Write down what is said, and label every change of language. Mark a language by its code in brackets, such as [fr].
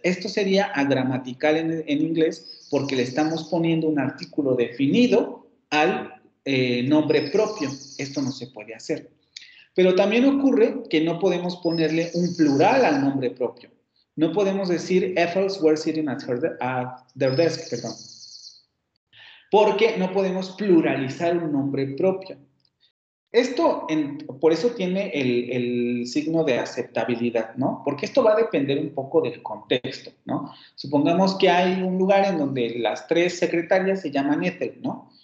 [es] Esto sería agramatical en inglés porque le estamos poniendo un artículo definido al nombre propio. Esto no se puede hacer. Pero también ocurre que no podemos ponerle un plural al nombre propio. No podemos decir [en] Ethels were sitting at their desk, [es] perdón. Porque no podemos pluralizar un nombre propio. Esto, por eso tiene el signo de aceptabilidad, ¿no? Porque esto va a depender un poco del contexto, ¿no? Supongamos que hay un lugar en donde las 3 secretarias se llaman Ethel, ¿no?